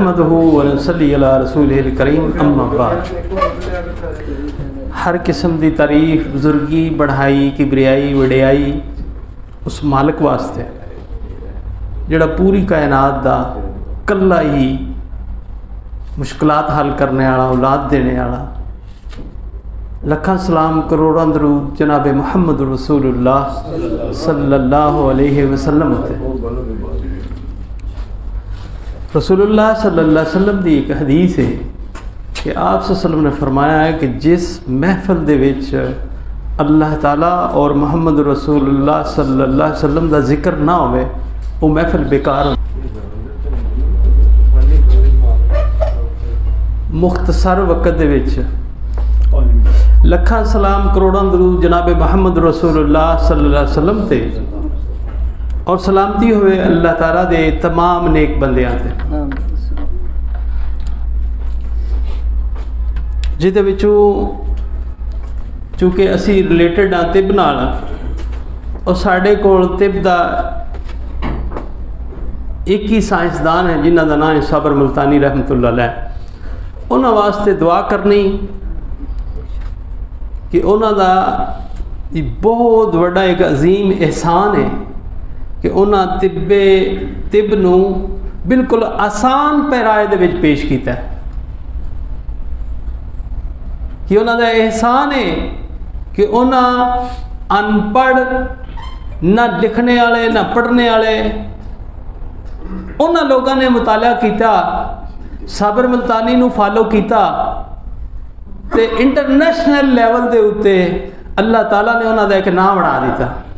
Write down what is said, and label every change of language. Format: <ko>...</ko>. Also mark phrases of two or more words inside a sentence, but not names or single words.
<ar>نحمده ونصلي على رسوله الكريم أما بعد.</ar> <pa>ہر قسم کی تعریف بزرگی بڑائی کبریائی وڈیائی اس مالک واسطے جہڑا پوری کائنات دا کلّا ہی مشکلات حل کرنے والا اولاد دینے والا. لکھاں سلام کروڑاں درود جناب محمد رسول اللہ</pa> <ar>صلى الله عليه وسلم</ar> <pa>ہوتے. رسول اللہ</pa> <ar>صلى الله عليه وسلم</ar> <pa>کی اک حدیث ہے کہ آپ صلی اللہ نے فرمایا ہے کہ جس محفل دے وچ اللہ تعالیٰ اور محمد رسول اللہ</pa> <ar>صلى الله عليه وسلم</ar> <pa>کا ذکر نہ ہووے او محفل بیکار ہو. مختصر وقت دے وچ لکھاں سلام کروڑاں درود جناب محمد رسول اللہ</pa> <ar>صلى الله عليه وسلم</ar> <pa>تے اور سلامتی ہووے اللہ تعالیٰ دے تمام نیک بندیاں تے جہدے وچوں چونکہ اسی ریلیٹڈ آں طب نال اور ساڈے کول طب دا اک ہی سائنسدان ہے جنہاں دا ناں ہے صابر ملتانی رحمۃ اللہ علیہ. اونہاں واسطے دعا کرنی کہ اونہاں دا بہت وڈا اک عظیم احسان ہے کہ اونہاں طب نوں بالکل آسان پیرائے دے وچ پیش کیتا کہ اونہاں دا احسان ہے کہ اونہاں ان پڑھ نہ لکھن والے نہ پڑھن والے اونہاں لوکاں نے مطالعہ کیتا صابر ملتانی نوں فالو کیتا تے</pa> <en>international level</en> <pa>کے اتے اللہ تعالیٰ نے اونہاں دا اک ناں بنا دتا.</pa>